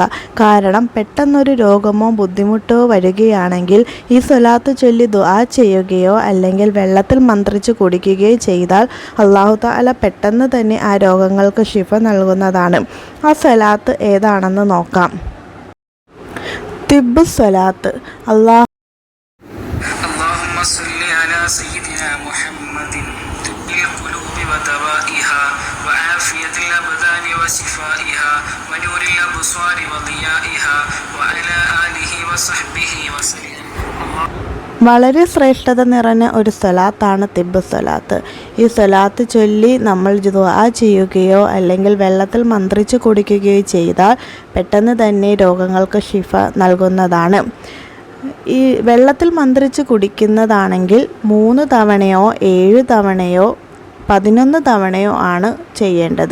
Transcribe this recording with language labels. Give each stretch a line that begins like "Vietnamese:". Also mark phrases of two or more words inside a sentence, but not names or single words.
Malayalam: കാരണം പെട്ടെന്നൊരു രോഗമോ ബുദ്ധിമുട്ടോ വരികയാണെങ്കിൽ ഈ സ്വലാത്ത് ചൊല്ലി ദുആ ചെയ്യുകയോ അല്ലെങ്കിൽ വെള്ളത്തിൽ മന്ത്രിച്ച് കുടിക്കുകയോ ചെയ്താൽ അല്ലാഹു തആല പെട്ടെന്ന് തന്നെ ആ രോഗങ്ങൾക്ക് ശിഫ നൽകുന്നതാണ്. ആ സ്വലാത്ത് ഏതാണെന്ന് നോക്കാം. തിബ്ബ് സ്വലാത്ത്.
Arabic: صل على سيدنا محمد طب القلوب ودوائها وعافية الأبدان وشفائها ونور الأبصار وضيائها وعلى آله وصحبه وسلم.
Malayalam: വളരെ ശ്രേഷ്ഠത നിറഞ്ഞ ഒരു സ്വലാത്താണ് തിബ്ബ് സ്വലാത്ത്. ഈ സ്വലാത്ത് ചൊല്ലി നമ്മൾ ദുആ ചെയ്യുകയോ അല്ലെങ്കിൽ വെള്ളത്തിൽ മന്ത്രിച്ച് കുടിക്കുകയോ ചെയ്താൽ പെട്ടെന്ന് തന്നെ രോഗങ്ങൾക്ക് ശിഫ നൽകുന്നതാണ്. ഈ വെള്ളത്തിൽ മന്ത്രിച്ച് കുടിക്കുന്നതാണെങ്കിൽ 3 തവണയോ 7 തവണയോ 11 തവണയോ ആണ് ചെയ്യേണ്ടത്.